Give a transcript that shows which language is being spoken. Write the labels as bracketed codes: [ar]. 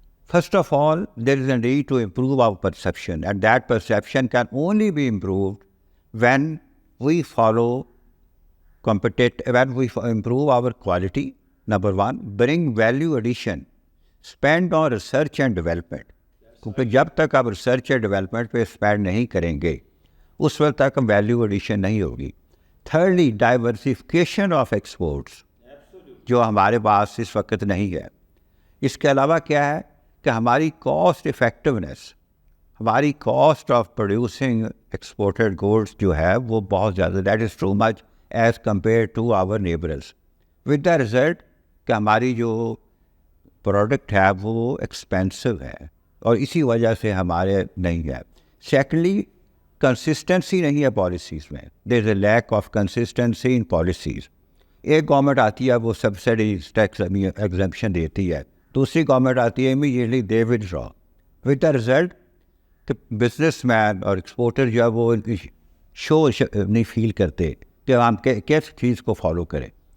[en] First of all, there is a need to improve our perception, and that perception can only be improved when we follow when we improve our quality, number one, bring value addition, spend on research and development. [ur] کیونکہ جب تک آپ research and development پہ spend نہیں کریں گے اس وقت تک ویلیو ایڈیشن نہیں ہوگی. [en] thirdly, diversification of exports [ur] جو ہمارے پاس اس وقت نہیں ہے. اس کے علاوہ کیا ہے کہ ہماری کاسٹ افیکٹونیس, ہماری cost of producing exported goods جو ہے وہ بہت زیادہ, [en] that is too much as compare to our neighbours, with the result [ur] کہ ہماری جو پروڈکٹ ہے وہ ایکسپینسو ہے اور اسی وجہ سے ہمارے نہیں ہے. سیکنڈلی, کنسسٹنسی نہیں ہے پالیسیز میں, [en] There is a lack of consistency in policies. [ur] ایک گورنمنٹ آتی ہے وہ سبسڈیز ٹیکس ایگزمپشن دیتی ہے, دوسری گورنمنٹ آتی ہے [en] immediately they withdraw, with the result [ur] کہ بزنس مین اور ایکسپورٹر جو ہے وہ شو نہیں فیل کرتے کہ ہم کس چیز کو فالو کریں.